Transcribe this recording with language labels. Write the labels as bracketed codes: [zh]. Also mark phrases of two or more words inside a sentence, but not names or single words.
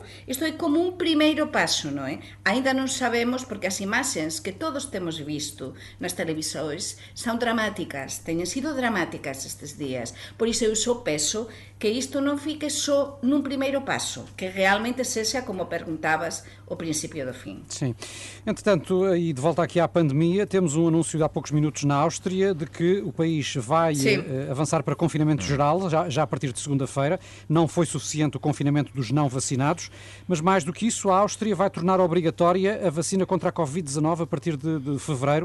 [gl] Isto é como un primeiro paso, non é? Ainda non sabemos, porque as imaxes que todos temos visto nas televisores son dramáticas, teñen sido dramáticas estes días. Por iso eu só penso que isto non fique só nun primeiro paso, que realmente sexa, como perguntabas, [pt] o princípio do fim. Sim. Entretanto, e de volta aqui à pandemia, temos um anúncio de há poucos minutos na Áustria de que o país vai avançar para confinamento geral, já a partir de segunda-feira. Não foi suficiente o confinamento dos não vacinados, mas mais do que isso, a Áustria vai tornar obrigatória a vacina contra a Covid-19 a partir de fevereiro.